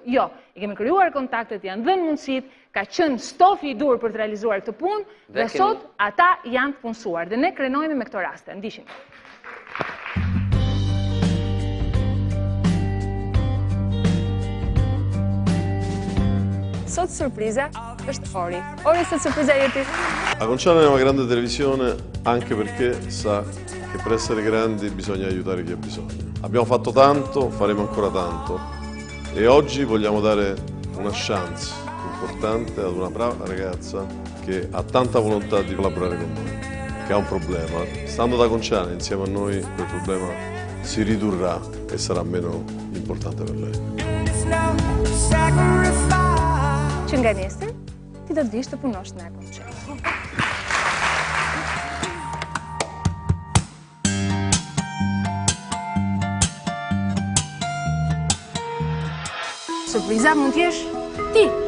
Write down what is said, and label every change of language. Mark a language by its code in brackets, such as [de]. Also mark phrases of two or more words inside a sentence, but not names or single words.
[sq] Jo, i kemi krijuar kontaktet, janë dhënë mundësitë, ka qenë stofi i dur për të realizuar këtë punë dhe sot ata janë të punësuar dhe ne krenohemi me këto raste. Ndiqim. Sot sorpresa është Ori. Ori, sot sorpresa jeti? [it] Agon Channel è una grande televisione anche perché sa che per essere grandi bisogna aiutare chi ha bisogno. Abbiamo fatto tanto, faremo ancora tanto e oggi vogliamo dare una chance importante ad una brava ragazza che ha tanta volontà di collaborare con noi, che ha un problema. Stando ad Agon Channel insieme a noi quel problema si ridurrà e sarà meno importante per lei. [sq] Që nga nesër, ti do të dish të punosh në Agon Channel. Surpriza mund t'jesh ti.